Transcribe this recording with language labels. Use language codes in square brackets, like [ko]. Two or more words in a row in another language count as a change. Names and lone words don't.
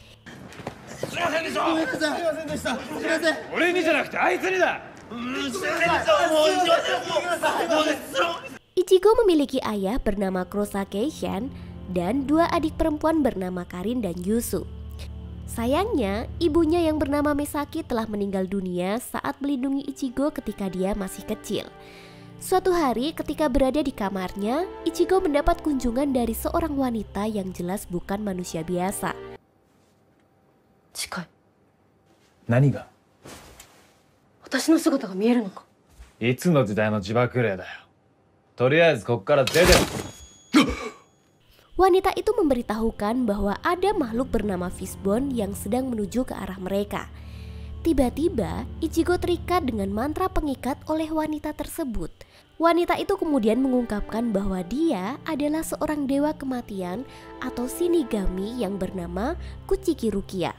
[id] Ichigo memiliki ayah bernama Kurosaki-san dan 2 adik perempuan bernama Karin dan Yusu. Sayangnya, ibunya yang bernama Misaki telah meninggal dunia saat melindungi Ichigo ketika dia masih kecil. Suatu hari ketika berada di kamarnya, Ichigo mendapat kunjungan dari seorang wanita yang jelas bukan manusia biasa. [ja] Chikai. 何が？私の姿が見えるのか。いつの時代の自爆霊だよ。とりあえずこっから出て。 [id] Wanita itu memberitahukan bahwa ada makhluk bernama Fishbone yang sedang menuju ke arah mereka. Tiba-tiba, Ichigo terikat dengan mantra pengikat oleh wanita tersebut. Wanita itu kemudian mengungkapkan bahwa dia adalah seorang dewa kematian atau shinigami yang bernama Kuchiki Rukia.